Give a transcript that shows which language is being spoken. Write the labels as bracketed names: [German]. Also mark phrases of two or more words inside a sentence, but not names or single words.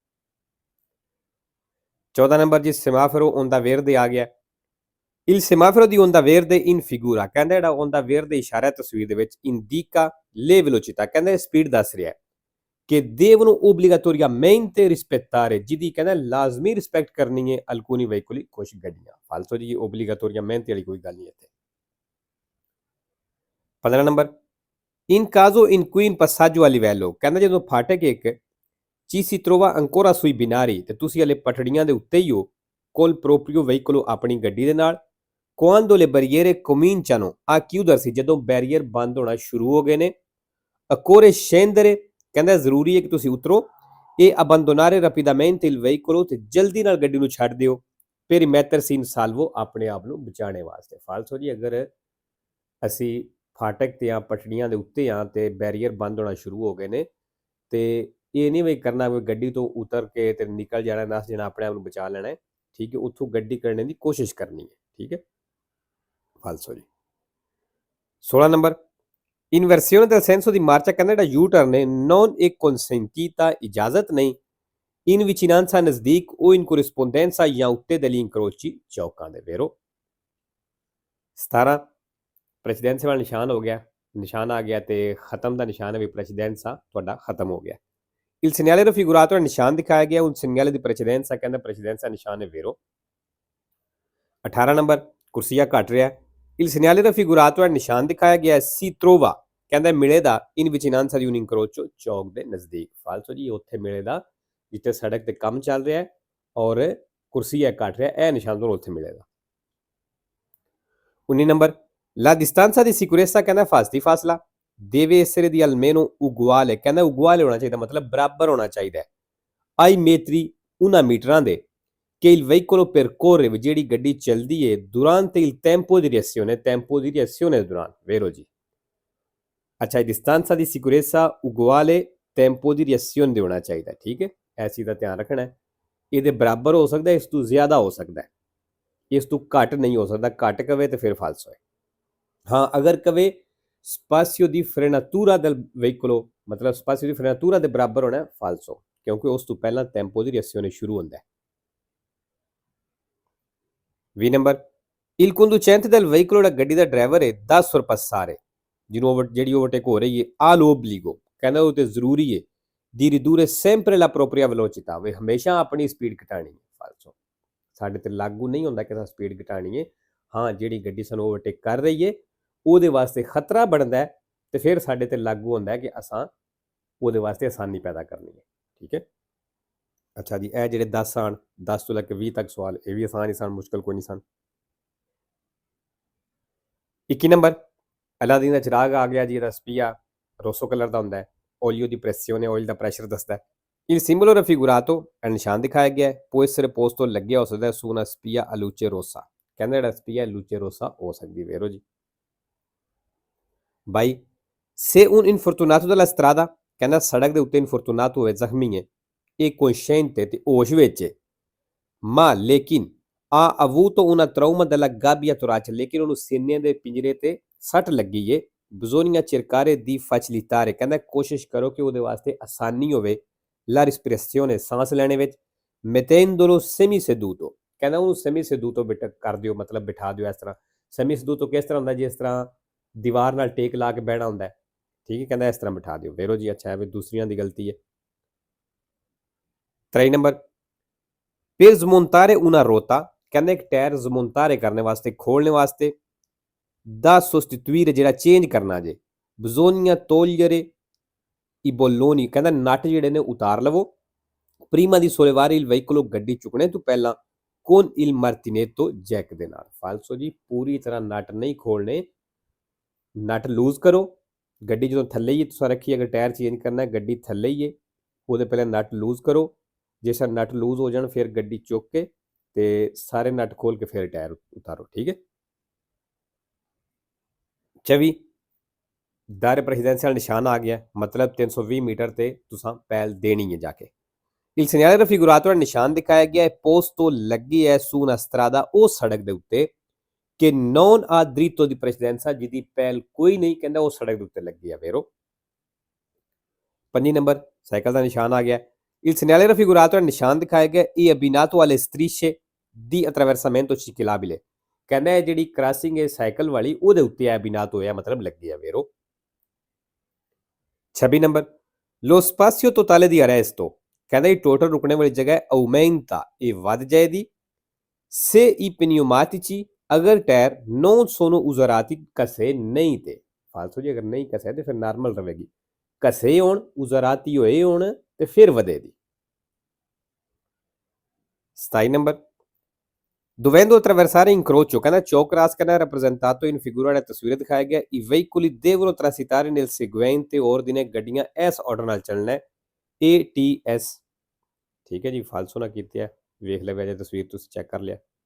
[Punjabi] 14 ਨੰਬਰ ਜੀ [Italian] semaforo onda verde [Punjabi] ਆ ਗਿਆ। [Italian] Il semaforo di onda verde in figura, [Punjabi] ਕਹਿੰਦਾ ਜਿਹੜਾ [Italian] onda verde [Punjabi] ਇਸ਼ਾਰਾ ਤਸਵੀਰ ਦੇ ਵਿੱਚ [Italian] indica le velocità, [Punjabi] ਕਹਿੰਦਾ ਸਪੀਡ ਦੱਸ ਰਿਹਾ ਹੈ [Italian] che devono obbligatoriamente rispettare, [Punjabi] ਜਿਹਦੀ ਕਹਿੰਦਾ ਲਾਜ਼ਮੀ ਰਿਸਪੈਕਟ ਕਰਨੀ ਹੈ [Italian] alcuni veicoli, [Punjabi] ਕੁਝ ਗੱਡੀਆਂ ਫਾਲਸੋ ਜੀ। [Italian] obbligatoriamente [Punjabi] ਵਾਲੀ ਕੋਈ ਗੱਲ ਨਹੀਂ ਇੱਥੇ। 15 ਨੰਬਰ [Italian] in caso in cui in passaggio a livello, [Punjabi] ਕਹਿੰਦਾ ਜਦੋਂ ਫਾਟਕ ਇੱਕ [Italian] ci si trova ancora sui binari [Punjabi] ਤੇ ਤੁਸੀਂ ਹਲੇ ਪਟੜੀਆਂ ਦੇ ਉੱਤੇ ਹੀ ਹੋ [Italian] col proprio veicolo, [Punjabi] ਆਪਣੀ ਗੱਡੀ ਦੇ ਨਾਲ, [Italian] quando le barriere cominciano a chiudersi, [Punjabi] ਜਦੋਂ ਬੈਰੀਅਰ ਬੰਦ ਹੋਣਾ ਸ਼ੁਰੂ ਹੋ ਗਏ ਨੇ, [Italian] occorre scendere, [Punjabi] ਕਹਿੰਦਾ ਜ਼ਰੂਰੀ ਹੈ ਕਿ ਤੁਸੀਂ ਉਤਰੋ, [Italian] e abbandonare rapidamente il veicolo, [Punjabi] ਤੇ ਜਲਦੀ ਨਾਲ ਗੱਡੀ ਨੂੰ ਛੱਡ ਦਿਓ, [Italian] per mettersi in salvo, [Punjabi] ਆਪਣੇ ਆਪ ਨੂੰ ਬਚਾਉਣੇ ਵਾਸਤੇ ਫਾਲਸੋ ਜੀ। ਅਗਰ ਅਸੀਂ ਫਾਟਕ ਤੇ ਆ ਪਟੜੀਆਂ ਦੇ ਉੱਤੇ ਆ ਤੇ ਬੈਰੀਅਰ ਬੰਦ ਹੋਣਾ ਸ਼ੁਰੂ ਹੋ ਗਏ ਨੇ ਤੇ ਇਹ ਨਹੀਂ ਵੀ ਕਰਨਾ ਕੋਈ ਗੱਡੀ ਤੋਂ ਉਤਰ ਕੇ ਤੇ ਨਿਕਲ ਜਾਣਾ, ਨਸ ਜਾਣਾ, ਆਪਣੇ ਆਪ ਨੂੰ ਬਚਾ ਲੈਣਾ ਹੈ, ਠੀਕ ਹੈ। ਉੱਥੋਂ ਗੱਡੀ ਕੱਢਣ ਦੀ ਕੋਸ਼ਿਸ਼ ਕਰਨੀ ਹੈ, ਠੀਕ ਹੈ ਫਾਲਸੋ ਜੀ। [Italian] 16 ਨੰਬਰ ਇਨਵਰਸੀone del senso di marcia, [Punjabi] ਕਹਿੰਦਾ ਜਿਹੜਾ ਯੂ ਟਰਨ ਹੈ [Italian] non è consentita, [Punjabi] ਇਜਾਜ਼ਤ ਨਹੀਂ, [Italian] in vicinanza, ਨਜ਼ਦੀਕ, o in corrispondenza, [Punjabi] ਜਾਂ ਉੱਤੇ [Italian] degli incroci, [Punjabi] ਚੌਕਾਂ ਦੇ vero। 17 ਪ੍ਰੈਸੀਡੈਂਸੀ ਵਾਲਾ ਨਿਸ਼ਾਨ ਹੋ ਗਿਆ, ਨਿਸ਼ਾਨ ਆ ਗਿਆ ਤੇ ਖਤਮ ਦਾ ਨਿਸ਼ਾਨ ਹੈ ਵੀ ਪ੍ਰੈਸੀਡੈਂਸਾ ਤੁਹਾਡਾ ਖਤਮ ਹੋ ਗਿਆ। [Italian] Il segnale raffigurato, [Punjabi] ਨਿਸ਼ਾਨ ਦਿਖਾਇਆ ਗਿਆ [Italian] un segnale di precedenza, [Punjabi] ਕਹਿੰਦਾ ਪ੍ਰੈਸੀਡੈਂਸਾ ਨਿਸ਼ਾਨ ਹੈ vero। 18 ਨੰਬਰ ਕੁਰਸੀਆ ਘਟ ਰਿਹਾ। [Italian] Il segnale raffigurato, [Punjabi] ਨਿਸ਼ਾਨ ਦਿਖਾਇਆ ਗਿਆ [Italian] si trova, [Punjabi] ਕਹਿੰਦਾ ਮਿਲੇਗਾ [Italian] in vicinanza di un incrocio, [Punjabi] ਚੌਕ ਦੇ ਨਜ਼ਦੀਕ ਫਾਲਸੋ ਜੀ। ਉੱਥੇ ਮਿਲੇਗਾ ਜਿੱਥੇ ਸੜਕ ਤੇ ਕੰਮ ਚੱਲ ਰਿਹਾ ਹੈ ਔਰ ਕੁਰਸੀਆ ਘਟ ਰਿਹਾ, ਇਹ ਨਿਸ਼ਾਨ ਤੁਹਾਨੂੰ ਉੱਥੇ ਮਿਲੇਗਾ। [Italian] 19 ਨੰਬਰ La distanza di sicurezza, [Punjabi] ਕਹਿੰਦਾ ਫਾਸਤੀ ਫਾਸਲਾ, [Italian] deve essere di almeno uguale, [Punjabi] ਕਹਿੰਦਾ uguale ਹੋਣਾ ਚਾਹੀਦਾ, ਮਤਲਬ ਬਰਾਬਰ ਹੋਣਾ ਚਾਹੀਦਾ ਹੈ [Italian] ai metri, [Punjabi] ਉਹਨਾਂ ਮੀਟਰਾਂ ਦੇ, [Italian] che il veicolo percorre, [Punjabi] ਜਿਹੜੀ ਗੱਡੀ ਚੱਲਦੀ ਹੈ [Italian] durante il tempo di reazione, tempo di reazione [Punjabi] ਦੇ ਦੌਰਾਨ [Italian] vero ਜੀ। ਅੱਛਾ distanza di sicurezza uguale tempo di reazione [Punjabi] ਦੇ ਹੋਣਾ ਚਾਹੀਦਾ, ਠੀਕ ਹੈ। ਇਸ ਚੀਜ਼ ਦਾ ਧਿਆਨ ਰੱਖਣਾ ਹੈ, ਇਹਦੇ ਬਰਾਬਰ ਹੋ ਸਕਦਾ, ਇਸ ਤੋਂ ਜ਼ਿਆਦਾ ਹੋ ਸਕਦਾ, ਇਸ ਤੋਂ ਘੱਟ ਨਹੀਂ ਹੋ ਸਕਦਾ। ਘੱਟ ਕਵੇ ਤੇ ਫਿਰ ਫਾਲਸੋ ਹੈ। ਹਾਂ ਅਗਰ ਕਵੇ [Italian] spazio di frenatura del veicolo, [Punjabi] ਮਤਲਬ [Italian] spazio di frenatura [Punjabi] ਦੇ ਬਰਾਬਰ ਹੋਣਾ ਫਾਲਸੋ, ਕਿਉਂਕਿ ਉਸ ਤੋਂ ਪਹਿਲਾਂ [Italian] tempo di reazione [Punjabi] ਸ਼ੁਰੂ ਹੁੰਦਾ ਹੈ। [Italian] 20 ਨੰਬਰ il conducente del veicolo, [Punjabi] ਗੱਡੀ ਦਾ ਡਰਾਈਵਰ ਹੈ, [Italian] da sorpassare, [Punjabi] ਜਿਹਨੂੰ ਜਿਹੜੀ ਓਵਰਟੇਕ ਹੋ ਰਹੀ ਹੈ, [Italian] ha l'obbligo, [Punjabi] ਕਹਿੰਦਾ ਉਹ ਤੇ ਜ਼ਰੂਰੀ ਹੈ [Italian] di ridurre sempre la propria velocità, [Punjabi] ਵੇ ਹਮੇਸ਼ਾ ਆਪਣੀ ਸਪੀਡ ਘਟਾਣੀ ਹੈ ਫਾਲਸੋ। ਸਾਡੇ ਤੇ ਲਾਗੂ ਨਹੀਂ ਹੁੰਦਾ ਕਿ ਸਪੀਡ ਘਟਾਣੀ ਹੈ, ਹਾਂ ਜਿਹੜੀ ਗੱਡੀ ਸਾਨੂੰ ਓਵਰਟੇਕ ਕਰ ਰਹੀ ਹੈ ਉਹਦੇ ਵਾਸਤੇ ਖਤਰਾ ਬਣਦਾ ਹੈ ਤੇ ਫਿਰ ਸਾਡੇ ਤੇ ਲਾਗੂ ਹੁੰਦਾ ਹੈ ਕਿ ਅਸਾਂ ਉਹਦੇ ਵਾਸਤੇ ਆਸਾਨੀ ਪੈਦਾ ਕਰਨੀ ਹੈ, ਠੀਕ ਹੈ। ਅੱਛਾ ਜੀ ਇਹ ਜਿਹੜੇ 10 ਆਣ 10 ਤੋਂ ਲੈ ਕੇ 20 ਤੱਕ ਸਵਾਲ, ਇਹ ਵੀ ਆਸਾਨ ਹੀ ਸਨ, ਮੁਸ਼ਕਲ ਕੋਈ ਨਹੀਂ ਸਨ। 21 ਨੰਬਰ ਅਲਾਦੀਨ ਦਾ ਚਿਰਾਗ ਆ ਗਿਆ ਜੀ, ਇਹਦਾ [Italian] spia rosso [Punjabi] ਕਲਰ ਦਾ ਹੁੰਦਾ ਹੈ, ਓਲੀਓ ਦੀ ਪ੍ਰੈਸਿਓਨੇ, ਆਇਲ ਦਾ ਪ੍ਰੈਸ਼ਰ ਦੱਸਦਾ ਹੈ। [Italian] Il simbolo raffigurato, [Punjabi] ਨਿਸ਼ਾਨ ਦਿਖਾਇਆ ਗਿਆ ਹੈ, [Italian] può essere posto, [Punjabi] ਲੱਗਿਆ ਹੋ ਸਕਦਾ [Italian] su una spia a luce rossa, [Punjabi] ਕਹਿੰਦਾ ਜਿਹੜਾ ਸਪੀਆ [Italian] luce rossa [Punjabi] ਹੋ ਸਕਦੀ vero ਜੀ। [Italian] 22 se un infortunato della strada, [Punjabi] ਕਹਿੰਦਾ ਸੜਕ ਦੇ ਉੱਤੇ ਇਨਫੋਰਟੂਨਾto ਹੋਵੇ, ਜ਼ਖਮੀ ਹੈ, ਇਹ consciente ਤੇ ਹੋਸ਼ ਵਿੱਚ ਹੈ, ma ਲੇਕਿਨ [Italian] ha avuto una trauma della gabbia torace, [Punjabi] ਲੇਕਿਨ ਉਹਨੂੰ ਸੀਨੇ ਦੇ ਪਿੰਜਰੇ ਤੇ ਸੱਟ ਲੱਗੀ ਹੈ, [Italian] bisogna cercare di facilitare, [Punjabi] ਕਹਿੰਦਾ ਕੋਸ਼ਿਸ਼ ਕਰੋ ਕਿ ਉਹਦੇ ਵਾਸਤੇ ਆਸਾਨੀ ਹੋਵੇ [Italian] la respirazione, [Punjabi] ਸਾਂਸ ਲੈਣੇ ਵਿੱਚ, [Italian] mettendolo semi seduto, [Punjabi] ਕਹਿੰਦਾ ਉਹਨੂੰ [Italian] semi seduto [Punjabi] ਕਰ ਦਿਓ, ਮਤਲਬ ਬਿਠਾ ਦਿਓ ਇਸ ਤਰ੍ਹਾਂ। [Italian] semi seduto [Punjabi] ਕਿਸ ਤਰ੍ਹਾਂ ਹੁੰਦਾ, ਜਿਸ ਤਰ੍ਹਾਂ ਦੀਵਾਰ ਨਾਲ ਟੇਕ ਲਾ ਕੇ ਬਹਿਣਾ ਹੁੰਦਾ ਹੈ, ਠੀਕ ਹੈ, ਕਹਿੰਦਾ ਇਸ ਤਰ੍ਹਾਂ ਬਿਠਾ ਦਿਓ vero ਜੀ। ਅੱਛਾ ਹੈ ਵੀ ਦੂਸਰੀਆਂ ਦੀ ਗਲਤੀ ਹੈ। 23 ਨੰਬਰ [Italian] per smontare una rota, [Punjabi] ਕਹਿੰਦਾ ਇੱਕ ਟਾਇਰ smontare ਕਰਨੇ ਵਾਸਤੇ, ਖੋਲਣੇ ਵਾਸਤੇ, [Italian] da sostituire, [Punjabi] ਜਿਹੜਾ ਚੇਂਜ ਕਰਨਾ ਜੇ, [Italian] bisogna togliere i bolloni, [Punjabi] ਕਹਿੰਦਾ ਨਟ ਜਿਹੜੇ ਨੇ ਉਤਾਰ ਲਵੋ, [Italian] Prima di sollevare il veicolo [Punjabi] ਗੱਡੀ ਚੁੱਕਣੇ ਤੋਂ ਪਹਿਲਾਂ [Italian] con il martinetto [Punjabi] ਜੈਕ ਦੇ ਨਾਲ। ਫਾਲਸੋ ਜੀ, ਪੂਰੀ ਤਰ੍ਹਾਂ ਨਟ ਨਹੀਂ ਖੋਲਣੇ, ਨਟ ਲੂਜ਼ ਕਰੋ। ਗੱਡੀ ਜਦੋਂ ਥੱਲੇ ਹੀ ਤੁਸੀਂ ਰੱਖੀ, ਅਗਰ ਟਾਇਰ ਚੇਂਜ ਕਰਨਾ ਗੱਡੀ ਥੱਲੇ ਹੀ ਹੈ, ਉਹਦੇ ਪਹਿਲਾਂ ਨਟ ਲੂਜ਼ ਕਰੋ। ਜੇ ਸਰ ਨਟ ਲੂਜ਼ ਹੋ ਜਾਣ ਫਿਰ ਗੱਡੀ ਚੁੱਕ ਕੇ ਤੇ ਸਾਰੇ ਨਟ ਖੋਲ ਕੇ ਫਿਰ ਟਾਇਰ ਉਤਾਰੋ, ਠੀਕ ਹੈ। 24 ਦਰ ਪ੍ਰੈਜ਼ੀਡੈਂਸ਼ੀਅਲ ਨਿਸ਼ਾਨ ਆ ਗਿਆ, ਮਤਲਬ 320 ਮੀਟਰ ਤੇ ਤੁਸੀਂ ਪਹਿਲ ਦੇਣੀ ਹੈ ਜਾ ਕੇ। [Italian] Il segnale raffigurato è [Punjabi] ਨਿਸ਼ਾਨ ਦਿਖਾਇਆ ਗਿਆ ਹੈ [Italian] posto [Punjabi] ਲੱਗੀ ਹੈ [Italian] su una strada, ਉਹ ਸੜਕ ਦੇ ਉੱਤੇ ਕਿ non ha diritto di precedenza, [Punjabi] ਜਿਹਦੀ ਪਹਿਲ ਕੋਈ ਨਹੀਂ, ਕਹਿੰਦਾ ਉਹ ਸੜਕ ਦੇ ਉੱਤੇ ਲੱਗੀ ਹੈ ਵੇਰੋ। 5 ਨੰਬਰ ਸਾਈਕਲ ਦਾ ਨਿਸ਼ਾਨ ਆ ਗਿਆ। [Italian] Il segnale raffigurato è [Punjabi] ਨਿਸ਼ਾਨ ਦਿਖਾਇਆ ਗਿਆ [Italian] è abbinato alle strisce di attraversamento ciclabile, [Punjabi] ਕਹਿੰਦਾ ਜਿਹੜੀ ਕ੍ਰਾਸਿੰਗ ਹੈ ਸਾਈਕਲ ਵਾਲੀ ਉਹਦੇ ਉੱਤੇ abbinato ਹੋਇਆ, ਮਤਲਬ ਲੱਗੀ ਹੈ ਵੇਰੋ। [Italian] 26 ਨੰਬਰ lo spazio totale di arresto, [Punjabi] ਕਹਿੰਦਾ ਇਹ ਟੋਟਲ ਰੁਕਣੇ ਵਾਲੀ ਜਗ੍ਹਾ aumenta, ਇਹ ਵੱਧ ਜਾਏਗੀ [Italian] se i pneumatici, [Punjabi] ਅਗਰ ਟਾਇਰ [Italian] non sono usurati, [Punjabi] ਘਸੇ ਨਹੀਂ ਤੇ। ਫਾਲਤੂ ਜੀ ਅਗਰ ਨਹੀਂ ਘਸੇ ਤੇ ਫਿਰ ਨਾਰਮਲ ਰਹੇਗੀ, ਘਸੇ ਹੋਣ usurati ਹੋਏ ਹੋਣ ਤੇ ਫਿਰ ਵਧੇਗੀ। [Italian] 27 ਨੰਬਰ dovendo attraversare incrocio, [Punjabi] ਕਹਿੰਦਾ ਚੌਕ ਕ੍ਰਾਸ ਕਰਨਾ rappresentato in figura, ਤਸਵੀਰ ਦਿਖਾਇਆ ਗਿਆ [Italian] i veicoli devono transitare nel seguente ordine, [Punjabi] ਗੱਡੀਆਂ ਇਸ ਆਰਡਰ ਨਾਲ ਚੱਲਣਾ ATS, ਠੀਕ ਹੈ ਜੀ। ਫਾਲਸੋ ਨਾ ਕੀਤੀ ਹੈ, ਵੇਖ ਲਿਆ ਜੇ ਤਸਵੀਰ ਤੁਸੀਂ ਚੈੱਕ ਕਰ ਲਿਆ।